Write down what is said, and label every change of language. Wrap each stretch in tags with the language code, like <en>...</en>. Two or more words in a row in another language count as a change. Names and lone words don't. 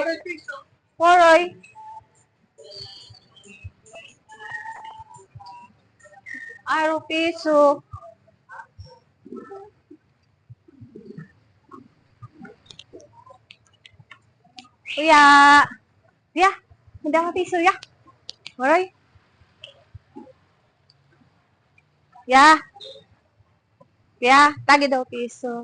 <war>Waray. Aro piso. Kuya. Ya. May da ka piso, ya. Waray. Ya. Ya. Tagi daw piso.</war>